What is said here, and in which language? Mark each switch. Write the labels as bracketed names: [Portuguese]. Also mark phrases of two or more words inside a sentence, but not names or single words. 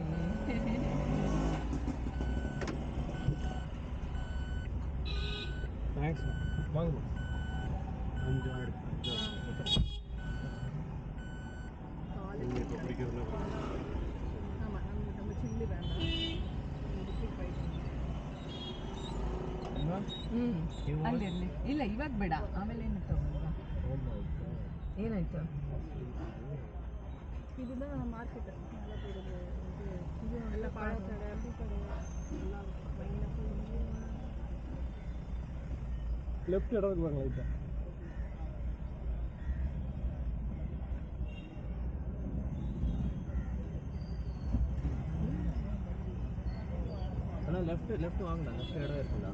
[Tamil] தேங்க்ஸ். வாங்க. ஆமா, நம்ம சில்லி வேண்டாம். [Kannada] ಅಲ್ಲಿರ್ಲಿ. ಇಲ್ಲ ಇವಾಗ ಬೇಡ, ಆಮೇಲೆ ಏನು ತಗೊಂಡ್ವಾ? ಏನಾಯ್ತು? [Tamil] இதுதான் மார்க்கெட். நல்லா போடுது. இது நல்ல பழக்கடை, பூக்கடை எல்லாம் லெஃப்ட் இடத்துக்கு வாங்க லைட்டா. ஆனால் லெஃப்ட் வாங்கலாம். லெஃப்ட் இடம் இருக்குங்களா?